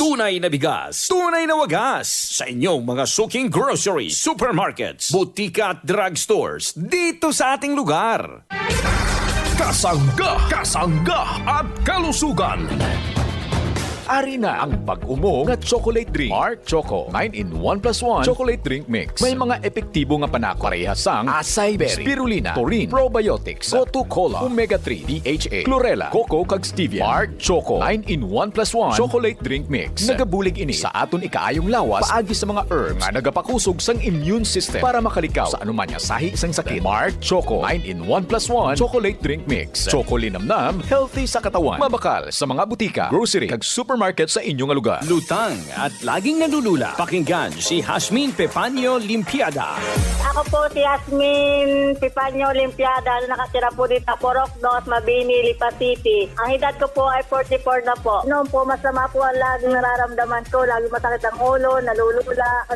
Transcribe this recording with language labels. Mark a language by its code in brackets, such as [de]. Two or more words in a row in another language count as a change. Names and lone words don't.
[tl] Tunay na bigas, tunay na wagas sa inyong mga suking groceries, supermarkets, butika at drugstores dito sa ating lugar. Kasangga, kasangga at kalusugan. [hil] Ari na ang pag-umo nga [en] chocolate drink. Mark Choco 9-in-1 plus 1 chocolate drink mix. [hil] May mga epektibo nga panakarehasang acai berry, spirulina, taurine, probiotics, Gotu Cola, omega-3, DHA, chlorella, cocoa kag stevia. [en] Mark Choco 9-in-1 plus 1 chocolate drink mix. [hil] Nagabulig ini sa aton ikaayong lawas paagi sa mga herbs nga nagapakusog sang [en] immune system [hil] para makalikaw sa anuman nga sahi isang sakit. [en] Mark Choco 9-in-1 plus 1 chocolate drink mix. [hil] Choco linamnam, healthy sa katawan. Mabakal sa mga butika, grocery kag supermarket sa inyong lugar. [tl] Lutang at laging nalulula. Pakinggan si Hasmin Pepanyo Limpiada. Ako po si Yasmin Pipanyo Limpiada na nakatira po dito sa Poroknos, Mabini, Lipa City. Ang edad ko po ay 44 na po. Noon po masama po ang laging nararamdaman ko. Lagi masakit ang ulo, nalulula.